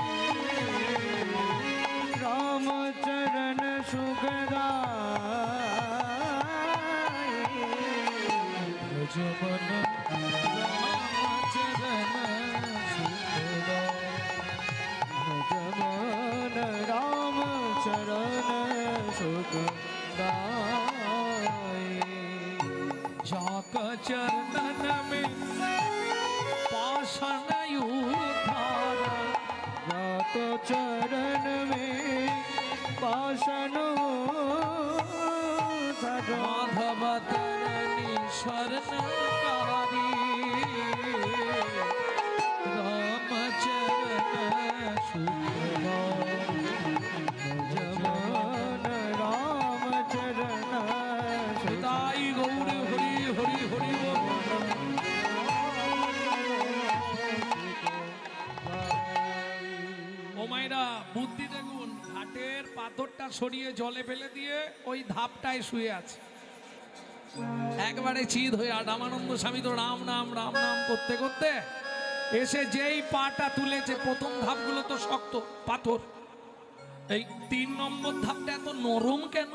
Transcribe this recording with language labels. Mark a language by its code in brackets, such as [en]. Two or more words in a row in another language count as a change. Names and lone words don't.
[hi] रामचरण सुखदाय, भजमन भजमन रामचरण सुखदाय। जाका चरणन में पाषाण उधारा, जाको चरण में पाषाण उधारा, माधव तरणी शरणकारी, रामचरण सुखदाय, भजमन रामचरण [bn] পিতাই গৌর হরি হরি হরি বোল। ও মায়েরা, বুদ্ধি দেখুন, ঘাটের পাথরটা সরিয়ে জলে ফেলে দিয়ে ওই ধাপটায় শুয়ে আছে। একবারে চিত হয়ে, আর রামানন্দ স্বামী তো রাম নাম করতে করতে এসে যেই পাটা তুলেছে, প্রথম ধাপগুলো তো শক্ত পাথর, এই 3 নম্বর ধাপটা এত নরম কেন?